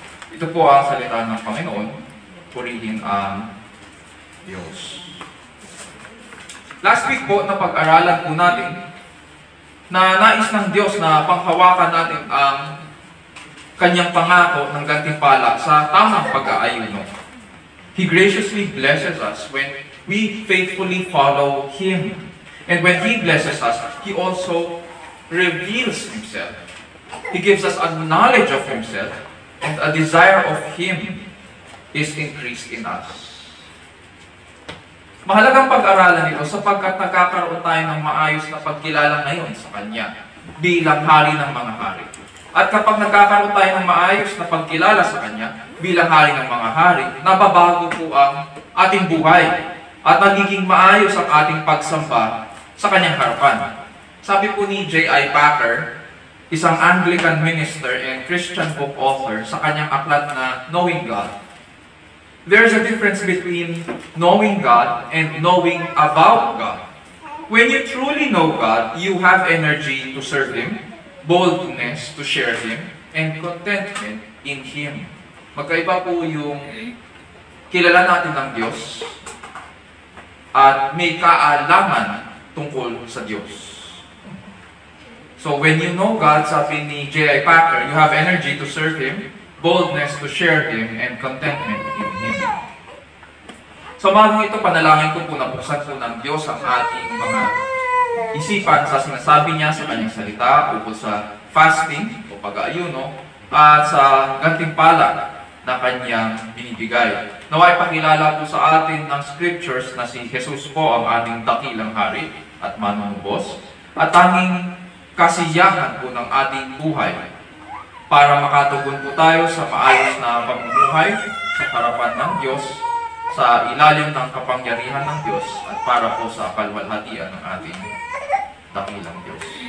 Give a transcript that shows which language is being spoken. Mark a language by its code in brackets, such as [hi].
[tl] Ito po ang salita ng Panginoon. Purihin ang Diyos. Last week po, napag-aralan po natin na nais ng Diyos na panghawakan natin ang kanyang pangako ng gantimpala sa tamang pag-aayuno. [en] He graciously blesses us when we faithfully follow Him. And when He blesses us, He also reveals Himself. He gives us a knowledge of Himself, and a desire of Him is increased in us. [tl] Mahalagang pag-aralan ito sapagkat nagkakaroon tayo ng maayos na pagkilala ngayon sa Kanya bilang Hari ng mga hari. At kapag nagkakaroon tayo ng maayos na pagkilala sa Kanya bilang Hari ng mga hari, nababago po ang ating buhay at nagiging maayos ang ating pagsamba sa Kanyang harapan. Sabi po ni J.I. [en] Packer, isang Anglican minister and Christian book author, [tl] sa kanyang aklat na [en] Knowing God, there's a difference between knowing God and knowing about God. When you truly know God, you have energy to serve Him, boldness to share Him, and contentment in Him. [tl] Magkaiba po yung kilala natin ng Diyos at may kaalaman tungkol sa Diyos. [en] So when you know God, [tl] sabi ni [en] J.I. Packer, you have energy to serve Him, boldness to share Him, and contentment in Him. [tl] So magang ito, panalangin ko po na buksan po ng Diyos ang ating mga isipan sa sinasabi niya sa Kanyang salita ukol sa fasting o pag-aayuno at sa gantimpala na Kanyang binibigay. Naway pakilala po sa atin ng scriptures na si Jesus po ang ating dakilang hari at manunubos at tanging kasiyahan po ng ating buhay para makatugon po tayo sa maayos na pamumuhay sa harapan ng Diyos, sa ilalim ng kapangyarihan ng Diyos, at para po sa kalwalhatian ng ating dakilang Diyos.